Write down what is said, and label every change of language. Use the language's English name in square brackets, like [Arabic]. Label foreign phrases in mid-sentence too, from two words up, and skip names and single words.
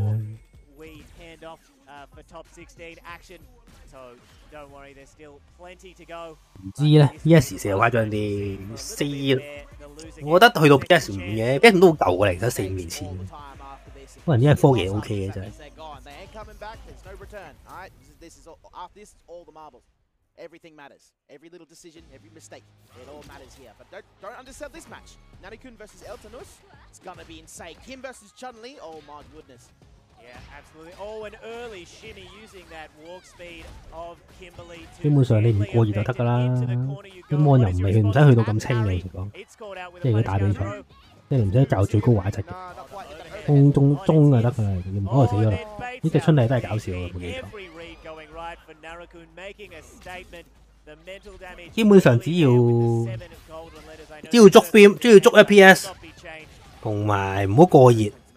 [Cantonese] 唔知咧 ，PS 四又誇張啲，4，我覺得去到 PS 5嘅 ，PS 5都好舊嘅嚟，得4、5年前。可能因為科技 OK 嘅真係。 [English] Everything matters. Every little decision, every mistake, it all matters here. But don't undersell this match. Nanakun versus Eltonus, it's gonna be insane. Kim versus Chun-Li, oh my goodness. Yeah, absolutely. Oh, an early shimmy using that walk speed of Kimberly. [Cantonese] 基本上你唔過熱就得㗎啦，啲魔又唔係唔使去到咁清嘅，老實講。即係佢打比賽，即係你唔使較最高畫質嘅，中就得㗎啦，唔好就死咗啦。呢隻春麗都係搞笑嘅，冇記錯。基本上只要捉 beam， 只要捉 FPS， 同埋唔好過熱，